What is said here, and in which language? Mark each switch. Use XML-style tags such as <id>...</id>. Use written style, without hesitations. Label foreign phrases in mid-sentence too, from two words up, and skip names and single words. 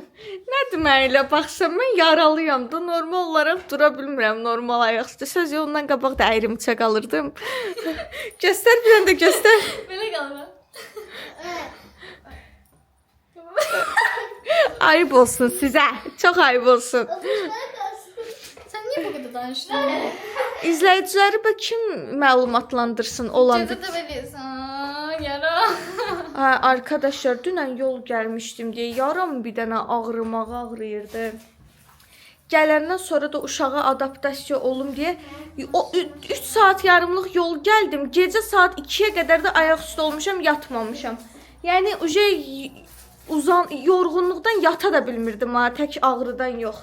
<az>Nə deməklə baxsam, mən yaralıyam da, normal olaraq dura bilmirəm, normal ayaq üstə. Söz yolundan qabaq da əyrimçə qalırdım. Göstər, bir dənə də göstər.</az> <tr>Böyle kalma.</tr> <az>Ayıb olsun sizə, çox ayıb olsun.</az> <tr>Sen niye bu kadar danıştın?</tr> <az>İzləyiciləri bə kim məlumatlandırsın olan</az> <tr>Ceza da veriyorsun. Yara.</tr> <az>Hə, arkadaşlar, dünən yol gəlmişdim deyə yaram bir dənə ağrıyırdı. Gələndən sonra da uşağa adaptasiya olum deyə 3 saat yarımlıq yol gəldim. Gecə saat 2-yə qədər də ayaq üstə olmuşam, yatmamışam. Yəni yorğunluqdan yata da bilmirdim ha, tək ağrıdan yox.</az>